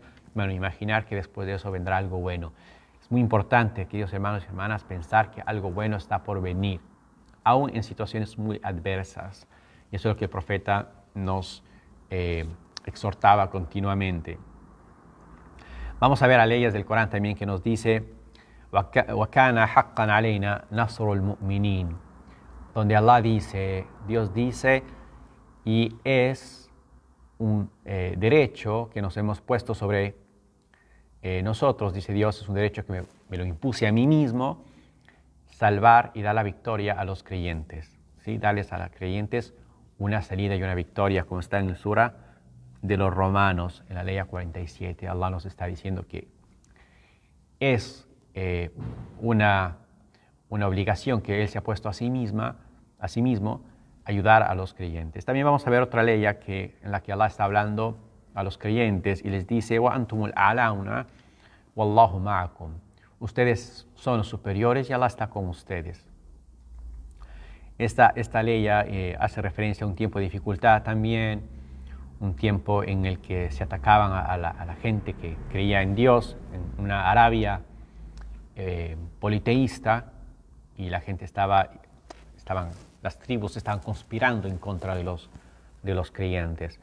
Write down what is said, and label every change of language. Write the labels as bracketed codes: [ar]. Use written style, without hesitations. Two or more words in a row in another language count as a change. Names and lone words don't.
[es] Bueno, imaginar que después de eso vendrá algo bueno. Es muy importante, queridos hermanos y hermanas, pensar que algo bueno está por venir, aún en situaciones muy adversas. Y eso es lo que el profeta nos exhortaba continuamente. Vamos a ver a leyes del Corán también que nos dice [ar] وَكَانَ حَقًّا عَلَيْنَا نَصْرُ الْمُؤْمِنِينَ, [es] donde Allah dice, Dios dice, y es un derecho que nos hemos puesto sobre nosotros, dice Dios, es un derecho que me lo impuse a mí mismo, salvar y dar la victoria a los creyentes, ¿sí? Darles a los creyentes una salida y una victoria, como está en el Sura de los Romanos, en la ley 47. Allah nos está diciendo que es una obligación que Él se ha puesto a sí mismo, ayudar a los creyentes. También vamos a ver otra ley en la que Allah está hablando a los creyentes y les dice: [ar] "وأنتم الأعلون والله معكم". [es] Ustedes son los superiores y Allah está con ustedes. Esta ley hace referencia a un tiempo de dificultad también, un tiempo en el que se atacaban a la gente que creía en Dios, en una Arabia politeísta, y la gente las tribus estaban conspirando en contra de los creyentes.